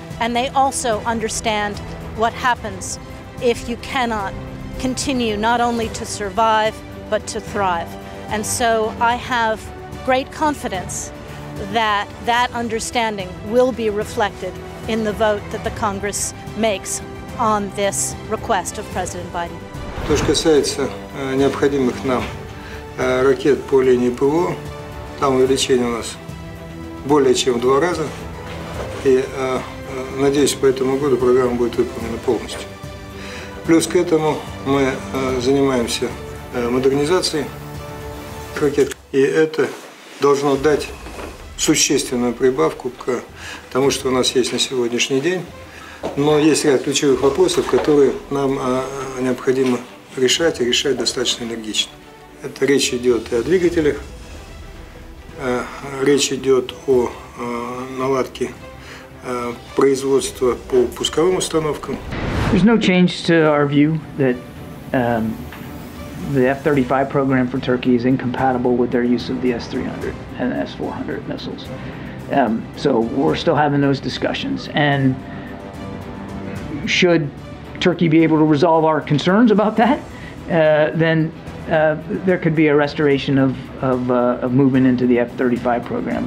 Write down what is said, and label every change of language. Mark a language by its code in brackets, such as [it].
[en] And they also understand what happens if you cannot continue not only to survive, but to thrive. And so I have great confidence that that understanding will be reflected in the vote that the Congress makes on this request of President Biden. [ru] То, что касается необходимых нам ракет по линии ПВО, там увеличение у нас более чем в 2 раза. И надеюсь, по этому году программа будет выполнена полностью. Плюс к этому мы занимаемся модернизацией ракет. И это должно дать существенную прибавку к тому, что у нас есть на сегодняшний день. Но есть ряд ключевых вопросов, которые нам необходимо решать, и решать достаточно энергично. Это речь идет и о двигателях, речь идет о наладке производства по пусковым установкам. [en] There's no change to our view that the F-35 program for Turkey is incompatible with their use of the S-300 and S-400 missiles. So we're still having those discussions. And should Turkey be able to resolve our concerns about that, then there could be a restoration of movement into the F-35 program.